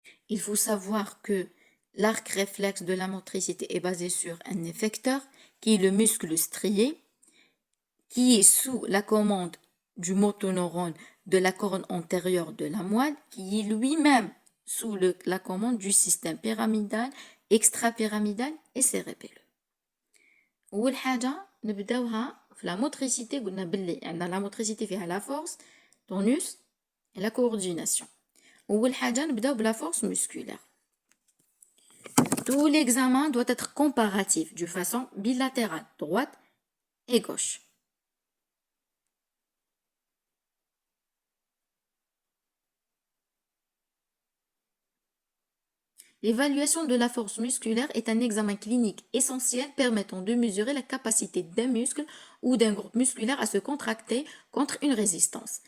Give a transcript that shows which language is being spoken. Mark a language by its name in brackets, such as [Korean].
[French] Il faut savoir que l'arc réflexe de la motricité est basé sur un effecteur qui est le muscle strié, qui est sous la commande du motoneurone de la corne antérieure de la moelle, qui est lui-même sous la commande du système pyramidal, extrapyramidal et cérébelleux. [Arabic] أول حاجة نبداوها في [French] la motricité. [Arabic] قلنا باللي عندنا [French] la motricité [Arabic] فيها [French] la force, tonus et la coordination. [Arabic] أول حاجة نبداو بلا [French] force musculaire. Tout l'examen doit être comparatif de façon bilatérale, droite et gauche. L'évaluation de la force musculaire est un examen clinique essentiel permettant de mesurer la capacité d'un muscle ou d'un groupe musculaire à se contracter contre une résistance.